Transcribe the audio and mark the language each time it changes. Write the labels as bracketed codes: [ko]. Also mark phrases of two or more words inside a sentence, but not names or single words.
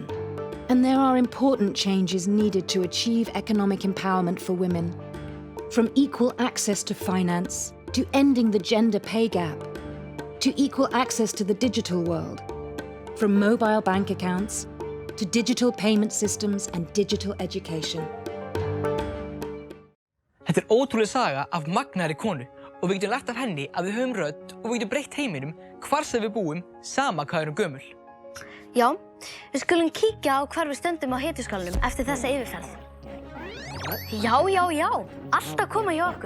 [en] And there are important changes needed to achieve economic empowerment for women. From equal access to finance, to ending the gender pay gap, to equal access to the digital world. From mobile bank accounts, to digital payment systems and digital education. [is] Þetta ótrúleg saga af magnaðri konu og við getum lært af henni að við höfum rödd og við getum breytt heiminum hvar sem við búum, sama hvað erum gömul. Já, við skulum kíkja á hvar við stöndum á hetjuskálanum eftir þessa yfirferð. Já, allt að koma hjá okkur.